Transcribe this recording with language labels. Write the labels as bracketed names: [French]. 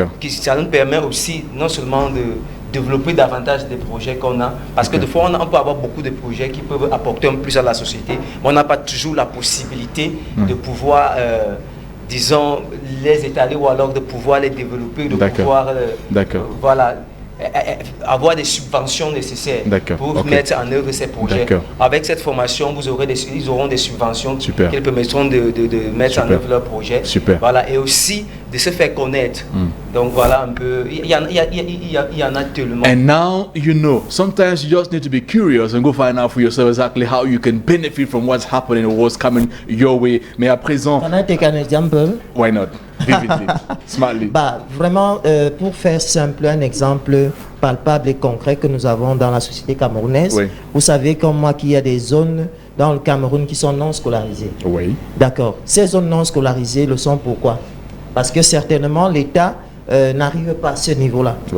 [French] Ça nous permet aussi non seulement de développer davantage des projets qu'on a, parce que des fois on peut avoir beaucoup de projets qui peuvent apporter un plus à la société, mais on n'a pas toujours la possibilité de pouvoir disons les étaler ou alors de pouvoir les développer, de pouvoir voilà, avoir des subventions nécessaires pour mettre en œuvre ces projets. Avec cette formation, ils auront des subventions qui permettront de mettre en œuvre leurs projets. Voilà, et aussi de se faire connaître. Donc voilà un peu, il y en a tellement. [English] And now you know, sometimes you just need to be curious and go find out for yourself exactly how you can benefit from what's happening or what's coming your way. [French] Mais à présent... [English] Can I take an example? Why not? Vividly, smartly. [French] Vraiment, pour faire simple, un exemple palpable et concret que nous avons dans la société camerounaise. Vous savez comme moi qu'il y a des zones dans le Cameroun qui sont non scolarisées. D'accord. Ces zones non scolarisées le sont pourquoi? Parce que certainement l'État n'arrive pas à ce niveau-là.